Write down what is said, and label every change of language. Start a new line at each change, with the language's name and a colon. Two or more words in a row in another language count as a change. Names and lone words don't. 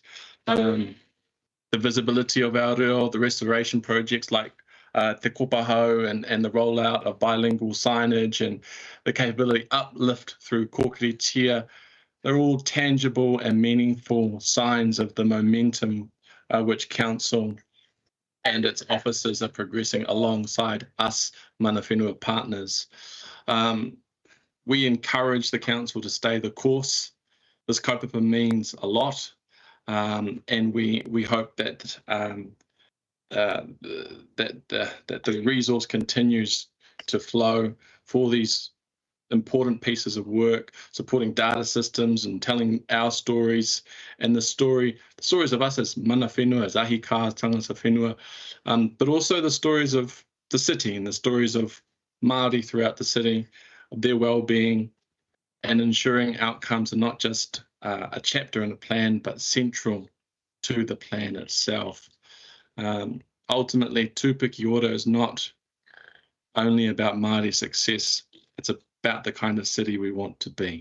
English: The visibility of our reo, the restoration projects like Te Kopahau and the rollout of bilingual signage and the capability uplift through kōkiritia, they're all tangible and meaningful signs of the momentum which Council and its officers are progressing alongside us
Māori: mana whenua
English: partners. We encourage the Council to stay the course. This kaupapa means a lot, and we hope that that the resource continues to flow for these important pieces of work, supporting data systems and telling our stories and the stories of us as
Māori: mana whenua,
English: as ahika,
Māori: tangata whenua,
English: but also the stories of the city and the stories of Māori throughout the city, of their well-being, and ensuring outcomes are not just a chapter in a plan, but central to the plan itself. Ultimately, Tupiki Ora is not only about Māori success, it's about the kind of city we want to be.